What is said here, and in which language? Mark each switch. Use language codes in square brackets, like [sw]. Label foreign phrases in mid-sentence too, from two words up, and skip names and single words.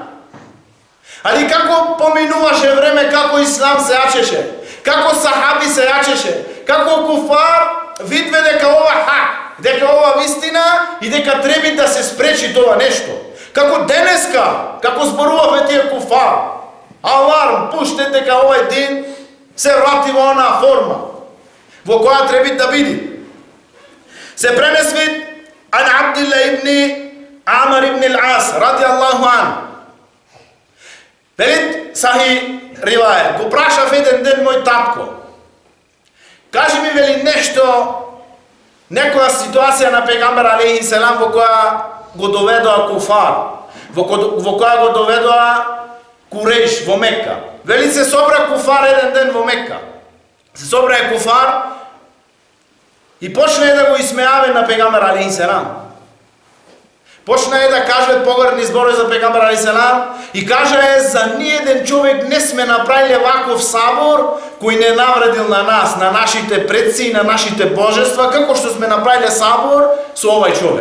[mk] Али како поминуваше време, како Ислам се јачеше, како сахаби се јачеше, како куфар видве дека ова хак, дека ова вистина и дека треби да се спречи това нешто. Како денеска, како зборуваве тије куфар, аларм, пуште дека овај дин се врати во она форма, во која треби да види. Се пренесви [ar] عن عبد الله بن عمرو بن العاص رضي الله عن. [mk] Велит сахих ривајет, го прашав један ден мој татко. Кажи ми вели нешто, некоја ситуација на пејгамбер [ar] عليه السلام [mk] во која го доведоа куфар, во која го доведоа Курејш во Мекка. Вели се собра куфар један ден во Мекка. Се собра је куфар И почна да го исмејаве на пегамбер [ar] عليه السلام. [mk] Почна да кажат погрдни зборови за пегамбер [ar] عليه السلام [mk] и кажа за ниеден човек не сме направиле ваков сабор кој не навредил на нас, на нашите предци и на нашите божества, како што сме направиле сабор со овај човек.